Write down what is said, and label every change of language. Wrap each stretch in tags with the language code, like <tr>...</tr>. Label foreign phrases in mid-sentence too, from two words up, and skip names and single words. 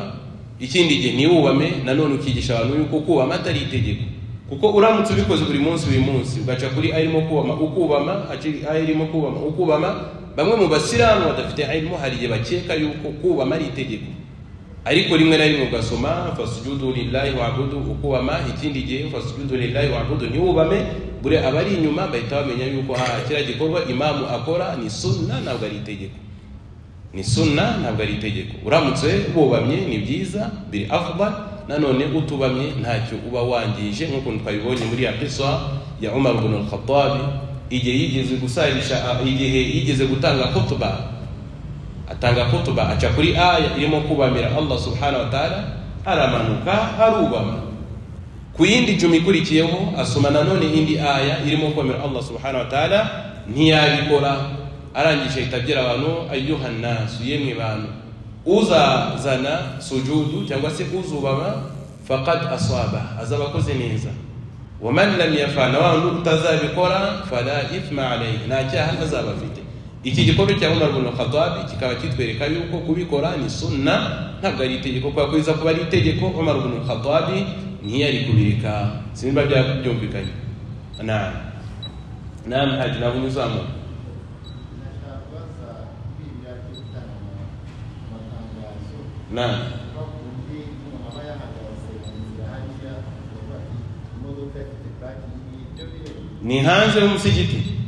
<rw>Ikindi gihe ntiwubame, nanone ukigisha abantu yuko kubama atari itegeko, kuko uramutse ubikoze buri munsi ugaca kuri aya irimo ukubama, aya irimo ukubama, bamwe mu basilamu badafite ilmu hariye bakeka yuko kubama ari itegeko, ariko rimwe na rimwe ugasoma</rw> <ar>فاسجدوا لله واعبدوا,</ar> <rw>ukubama ikindi gihe</rw> <ar>فاسجدوا لله واعبدوا</ar> <rw>ntiwubame, bure abari inyuma bahita bamenya yuko kira gikorwa imamu akora ni sunna ntabwo ari itegeko, ni sunna ntabwo ari itegeko. Uramutse bubamye ni byiza biri afdal, nanone utubamye ntacyo uba wangije, nk'uko twabibonye muri ya qissa ya Umar ibn al-Khattab igihe yigeze gutanga khutba, atanga khutba aca kuri aya irimo kubamira Allah</rw> <ar>سبحانه وتعالى,</ar> <rw>aramanuka arubama, ku yindi juma ikurikiyeho asoma nanone indi aya irimo kubamira Allah</rw> <ar>سبحانه وتعالى,</ar> <rw>ntiyabikora, arangije itabwira abantu</rw> <ar>أيها الناس,</ar> <rw>yemwe bantu, uzazana sujudu cyangwa se uzubama</rw> <ar>فقد أصاب,</ar> <rw>azabakoze neza,</rw> <ar>ومن لم يفعل, wa utazabikora فلا إثم عليه,</ar> <rw>nta cyaha azaba afite. Iki gikorwa cya Umar ibn Khattab kikaba kitwereka yuko kubikora ni sunna ntabwo ari itegeko, kwa kwiza kuba ari itegeko Umar ibn Khattab ntiyari kubireka. Simba byumvikanye. Naam haji na muzamu ni hanze y'umusigiti.</rw>